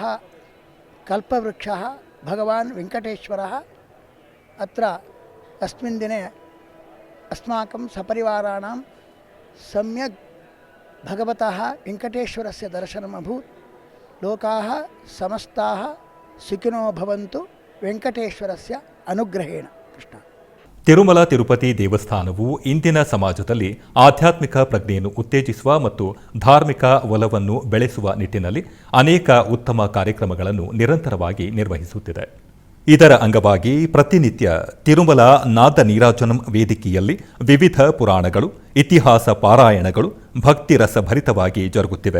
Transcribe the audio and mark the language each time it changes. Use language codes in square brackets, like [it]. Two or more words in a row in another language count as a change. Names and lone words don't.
[sa] कल्पवृक्षः भगवान् वेङ्कटेश्वरः अत्र अस्मिन् दिने अस्माकं सपरिवाराणां सम्यक् भगवतः वेङ्कटेश्वरस्य दर्शनम् अभूत्. लोकाः समस्ताः सुखिनो भवन्तु वेङ्कटेश्वरस्य अनुग्रहेण. कृष्ण. [kn] ತಿರುಮಲ ತಿರುಪತಿ ದೇವಸ್ಥಾನವು ಇಂದಿನ ಸಮಾಜದಲ್ಲಿ ಆಧ್ಯಾತ್ಮಿಕ ಪ್ರಜ್ಞೆಯನ್ನು ಉತ್ತೇಜಿಸುವ ಮತ್ತು ಧಾರ್ಮಿಕ ಒಲವನ್ನು ಬೆಳೆಸುವ ನಿಟ್ಟಿನಲ್ಲಿ ಅನೇಕ ಉತ್ತಮ ಕಾರ್ಯಕ್ರಮಗಳನ್ನು ನಿರಂತರವಾಗಿ ನಿರ್ವಹಿಸುತ್ತಿದೆ. ಇದರ ಅಂಗವಾಗಿ ಪ್ರತಿನಿತ್ಯ ತಿರುಮಲ ನಾದ ನೀರಾಜನಂ ವೇದಿಕೆಯಲ್ಲಿ ವಿವಿಧ ಪುರಾಣಗಳು, ಇತಿಹಾಸ ಪಾರಾಯಣಗಳು ಭಕ್ತಿರಸ ಭರಿತವಾಗಿ ಜರುಗುತ್ತಿವೆ.